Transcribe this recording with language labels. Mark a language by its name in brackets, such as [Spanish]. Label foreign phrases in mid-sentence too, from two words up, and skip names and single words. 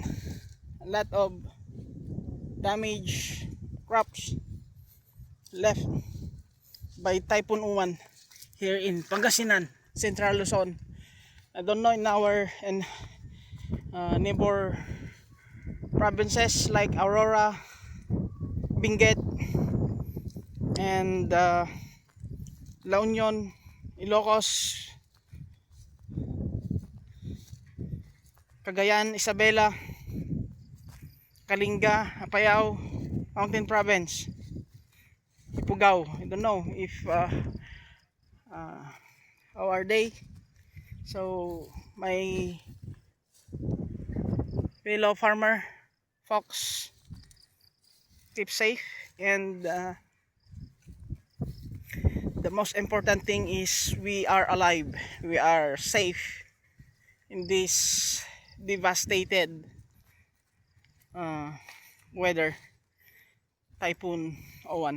[English] A lot of damage crops left by Typhoon Uwan here in Pangasinan, Central Luzon. I don't know in our neighbor provinces like Aurora, Benguet, and La Union, Ilocos, Cagayan, Isabela, Kalinga, Apayao, Mountain Province, Ifugao. I don't know if how are they. So my fellow farmer folks, keep safe, and the most important thing is we are alive, we are safe in this devastated weather, Typhoon Uwan.